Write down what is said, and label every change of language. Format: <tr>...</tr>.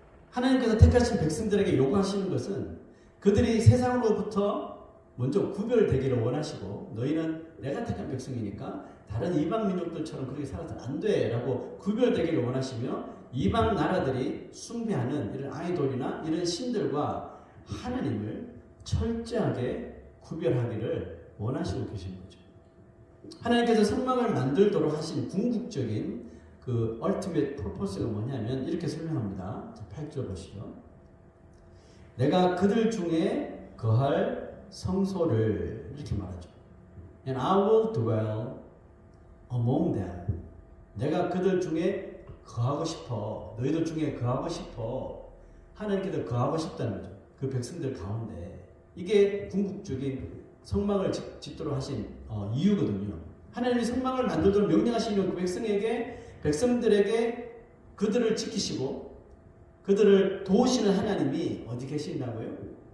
<ko>하나님께서 택하신 백성들에게 요구하시는 것은 그들이 세상으로부터 먼저 구별되기를 원하시고 너희는 내가 택한 백성이니까 다른 이방 민족들처럼 그렇게 살아서는 안 돼 라고 구별되기를 원하시며 이방 나라들이 숭배하는 이런 아이돌이나 이런 신들과 하나님을 철저하게 구별하기를 원하시고 계시는 거죠. 하나님께서 성막을 만들도록 하신 궁극적인 그</ko> <en>ultimate purpose</en> <ko>가 뭐냐면 이렇게 설명합니다. 8절 보시죠. 내가 그들 중에 거할 성소를 이렇게 말하죠.</ko> <en>And I will dwell among them.</en> <ko>내가 그들 중에 거하고 싶어. 너희들 중에 거하고 싶어. 하나님께서 거하고 싶다는 거죠. 그 백성들 가운데. 이게 궁극적인 성막을 짓도록 하신 이유거든요. 하나님이 성막을 만들도록 명령하시는 그 백성들에게 그들을 지키시고 그들을 도우시는 하나님이 어디 계신다고요?</ko>